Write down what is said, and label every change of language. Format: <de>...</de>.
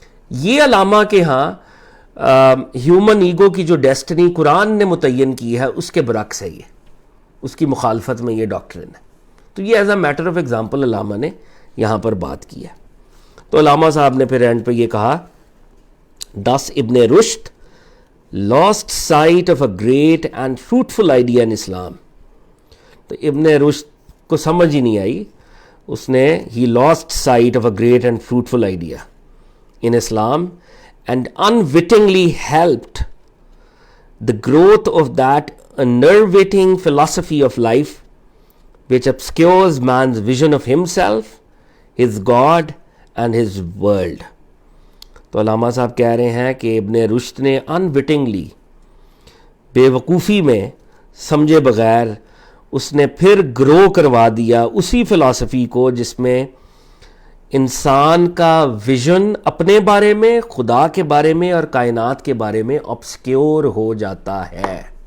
<ur>یہ علامہ کے ہاں ہیومن ایگو کی جو ڈیسٹنی قرآن نے متعین کی ہے اس کے برعکس ہے، یہ اس کی مخالفت میں یہ ڈاکٹرن ہے. تو یہ as a matter of example علامہ نے یہاں پر بات کی ہے. تو علامہ صاحب نے پھر اینڈ پہ یہ کہا</ur> <en>thus Ibn Rushd lost sight of a great and fruitful idea in Islam.</en> <ur>تو ابن رشد کو سمجھ ہی نہیں آئی، اس نے</ur> <en>he lost sight of a great and fruitful idea in Islam and unwittingly helped the growth of that enervating philosophy of life which obscures man's vision of himself, his God and his world.</en> <ur>تو علامہ صاحب کہہ رہے ہیں کہ ابن رشد نے انوٹنگلی، بے وقوفی میں، سمجھے بغیر اس نے پھر گرو کروا دیا اسی فلسفی کو جس میں انسان کا ویژن اپنے بارے میں، خدا کے بارے میں اور کائنات کے بارے میں obscure ہو جاتا ہے.</ur>